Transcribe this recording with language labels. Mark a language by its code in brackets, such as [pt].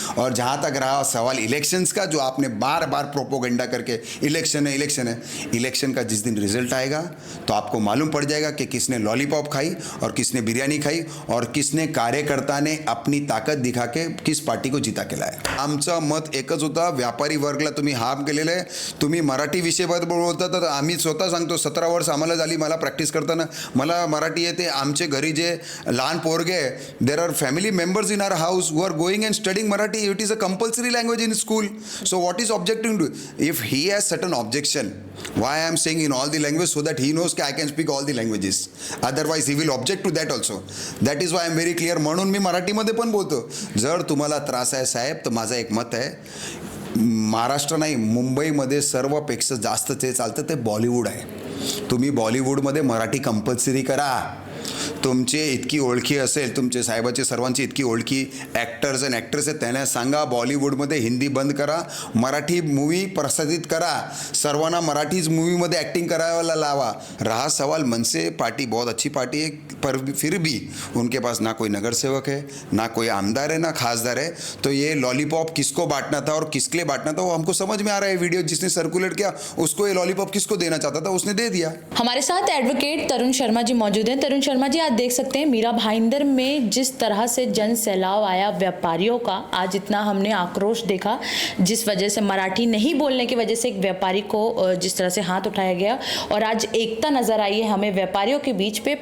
[hi] और जहाँ तक रहा सवाल इलेक्शंस का, जो आपने बार बार प्रोपोगेंडा करके इलेक्शन है इलेक्शन है, इलेक्शन का जिस दिन रिजल्ट आएगा तो आपको मालूम पड़ जाएगा कि किसने लॉलीपॉप खाई और किसने बिरयानी खाई और किसने कार्यकर्ता ने अपनी ताकद दिखा के किस पार्टी को जिता के लाया। [mr] आमचं मत एकच होता, व्यापारी वर्गला तुम्ही हाम केलेलं आहे। तुम्ही मराठी विषयाबद्दल बोलता तर आम्ही स्वतः सांगतो, 17 वर्ष आम्हाला झाली मला प्रॅक्टिस करताना, मला मराठी येते। आमचे घरी जे लहान पोरगे, [en] There are family members in our house who are going and studying Marathi. It is a compulsory language in school. So what is objecting to? If he has certain objection, why I am saying in all the languages, so that he knows that I can speak all the languages. Otherwise he will object to that also. That is why I am very clear. [mr] म्हणून मी मराठीमध्ये पण बोलतो. जर तुम्हाला त्रास आहे साहेब, तर माझं एक मत आहे, महाराष्ट्र नाही मुंबईमध्ये सर्वपेक्षा जास्त ते चालतं ते बॉलिवूड आहे. तुम्ही बॉलिवूडमध्ये मराठी कंपल्सरी करा. तुमचे इतकी ओळखी असेल, तुमचे साहेबाचे सर्वांची इतकी ओळखी ॲक्टर्स अँड ॲक्ट्रेस आहेत, त्यांना सांगा बॉलिवूडमध्ये हिंदी बंद करा, मराठी मूवी प्रसारित करा, सर्वांना मराठीच मूवीमध्ये ॲक्टिंग करायला लावा. [hi] रहा सवाल मनसे पार्टी बहुत अच्छी पार्टी है, पर फिर भी उनके पास ना कोई नगर सेवक है, ना कोई आमदार है, ना खासदार है. तो ये लॉलीपॉप किसको बांटना था और किसके लिए बांटना था वो हमको समझ में आ रहा है. वीडियो जिसने सर्कुलेट किया उसको ये लॉलीपॉप किसको देना चाहता था उसने दे दिया. हमारे साथ एडवोकेट तरुण शर्मा जी मौजूद हैं. तरुण शर्मा जी, आज देख सकते हैं मीरा भाईंदर में जिस तरह से जन सैलाब आया व्यापारियों का, आज इतना हमने आक्रोश देखा जिस वजह से मराठी नहीं बोलने की वजह से एक व्यापारी को जिस तरह से हाथ उठाया गया, और आज एकता नजर आई है हमें व्यापारियों के बीच पे.